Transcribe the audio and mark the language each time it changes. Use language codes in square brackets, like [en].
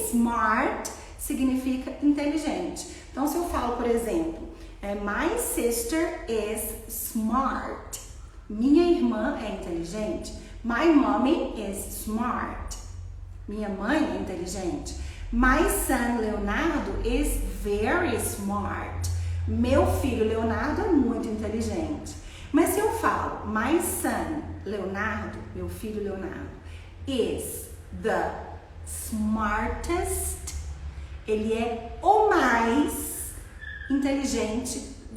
[pt] Smart significa inteligente. Então, se eu falo, por exemplo, [en] my sister is smart. [pt] Minha irmã é inteligente. [en] My mommy is smart. [pt] Minha mãe é inteligente. [en] My son Leonardo is very smart. [pt] Meu filho Leonardo é muito inteligente. Mas se eu falo my son Leonardo, meu filho Leonardo, [en] is the smartest, [pt] ele é o mais inteligente